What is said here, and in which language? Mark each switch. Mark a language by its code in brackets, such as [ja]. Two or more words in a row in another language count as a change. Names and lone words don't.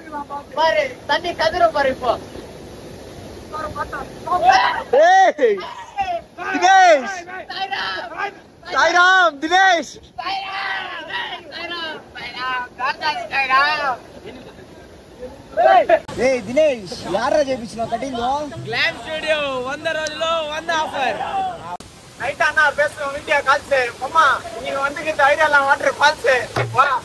[te] దినేష్ సాయిరామ్. దినేష్ దినేష్ యారా చేపించిన కటింగ్ గ్లామ్ స్టూడియో 100 రోజులు 100 ఆఫర్. [ta] நைட் அண்ணா பேசுறோம் [en] video calls. [ta] அம்மா நீங்க வந்துக்கிட்ட ஐடியாலாம் [en] water falls [ta] வா.